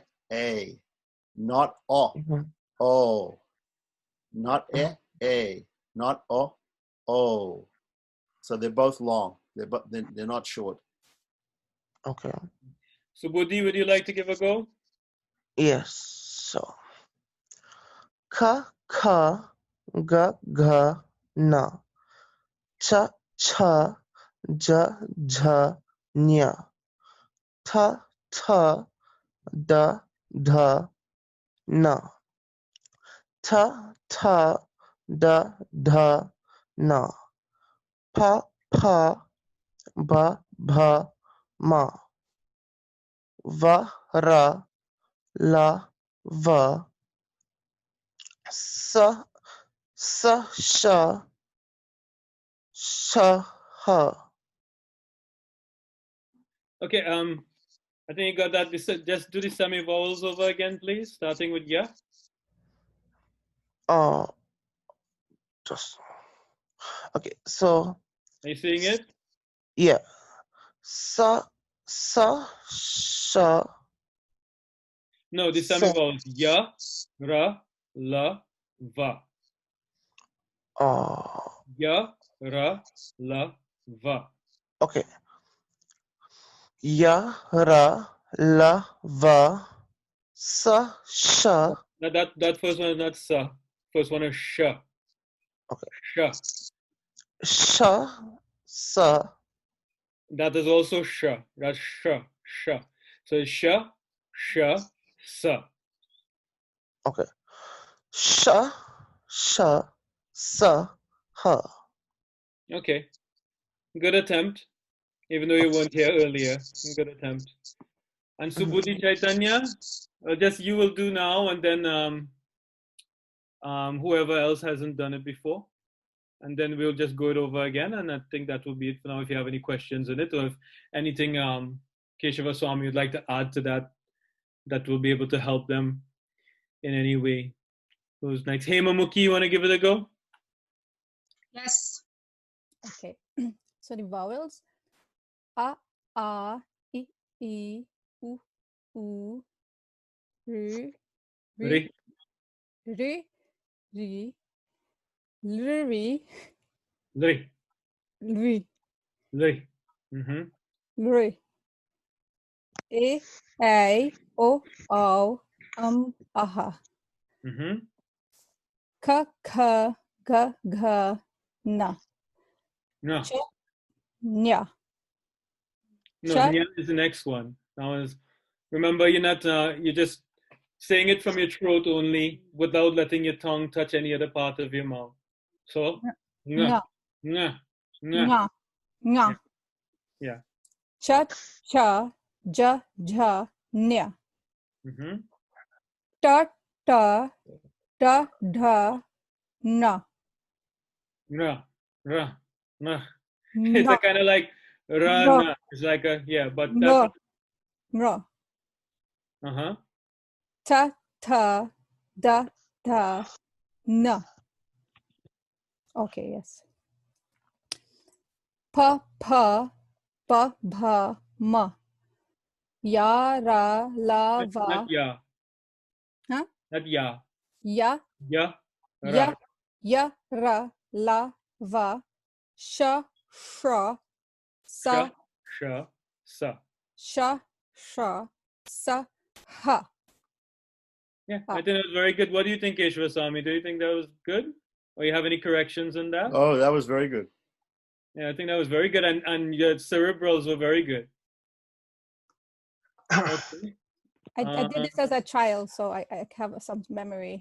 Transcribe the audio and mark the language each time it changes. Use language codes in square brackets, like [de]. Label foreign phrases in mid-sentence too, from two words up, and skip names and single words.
[en] Not o. Not a. Not o. So they're both long. They're not short. Okay. So Bodhi, would you like to give a go? Yes. So [sa] ka, ga, na. Cha, ja, nya. Ta, da, na. Ta, da, na. Pa, ba, ma. Va, ra, la, va. Sa, sha, ha. [en] Okay, I think you got that. Just do the semi-vowels over again, please, starting with ya. Just okay. So Are you seeing it? [sa] yeah, sa, sha. [en] No, the semi-vowels. [sa] Ya, ra, la, va. Ya, ra, la, va. Okay. Ya, ra, la, va. Sa, sha. [en] That first one is not sa. First one is sha. Okay. [sa] Sha. Sha, sa. [en] That is also sha. That's [sa] sha. Sha. So sha, sha, sa. Okay. Sha, sha, sa, ha. [en] Okay. Good attempt. Even though you weren't here earlier. Good attempt. And Subhuti Chaitanya, just you will do now, and then whoever else hasn't done it before. And then we'll just go it over again. And I think that will be it for now. If you have any questions in it, or if anything Keshava Swami would like to add to that, that will be able to help them in any way. Who's next? Hema Mukhi, you want to give it a go? Yes. Okay. So the vowels: [sa] a, I, u, u, r, Re, ri, lri, re, lri, re. Mm-hmm. lri, a, o, aha, Mm-hmm. ka, ga, na, [en] No, [sa] cha, nya, [en] no, [sa] cha, [en] Nya is the next one. Now is remember you're not you're just saying it from your throat only without letting your tongue touch any other part of your mouth. So, [sa] nga, nya, nga, nga. nya, [en] Yeah, [sa] nya, [en] yeah. [sa] cha, ja, nya, Mm-hmm. ta, da, na, Ra, ra, na. [en] It's a [sa] na, [en] kind of like ra, [sa] na, na. [en] It's like a, yeah, but that's, [sa] na, na, uh-huh. ta, da, na. [en] Okay, yes. [sa] Pa, ba, ma. Ya, ra, la, [en] Not [sa] va. ya, Huh? [en] not ya. [sa] Ya, Ya, ra, ra, la, va. Sha, shra, sha, sa, sha, sa. sha, shra, sa, ha. [en] Yeah, I Ah. think that was very good. What do you think, Keshava Swami? Do you think that was good? Or you have any corrections in that? Oh, that was very good. Yeah, I think that was very good. And your cerebrals were very good. Okay. I did this as a child, so I have some memory.